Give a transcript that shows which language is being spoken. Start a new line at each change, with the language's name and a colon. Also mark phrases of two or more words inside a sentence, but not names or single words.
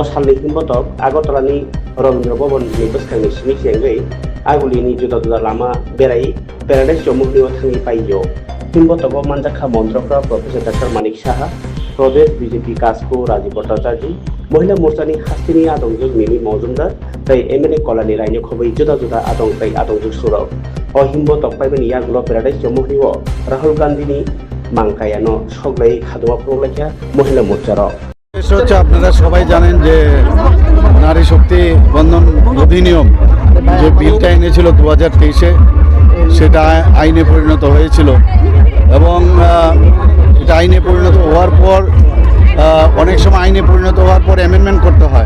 Bodo: सालनि हिम्बतक आगरतलानि रवीन्द्र भवन नि बसखांनि सिनिखि अंगै आगुलिनि जुदा जुदा लामा बेराय पेराडाइज जमुगनि थांनि पाइयो हिम्बतक मानजाखा मन्त्रफ्रा प्रोफेसर डॉक्टर मानिक साहा प्रदेश बीजेपी कास्को राजीव भट्टाचार्य महिला मोर्चानि हास्तिनि आदंजों मिमि मजुमदार तै एमएलए कलानि रायनो खबै जुदा जुदा आदं तै आदंजों सुरक अ हिम्बतक पाइबानि यागुलो पेराडाइज जमुगनिओ राहुल गांधीनि मांकायानो सगলাই खादुमा फुरुगलायखा महिला मोर्चार
Bangla: হচ্ছে আপনারা সবাই জানেন যে নারী শক্তি বন্ধন অধিনিয়ম যে বিলটা এনেছিল 2023-এ সেটা আইনে পরিণত হয়েছিল এবং এটা আইনে পরিণত হওয়ার পর অনেক সময় আইনে পরিণত হওয়ার পর অ্যামেন্ডমেন্ট করতে হয়।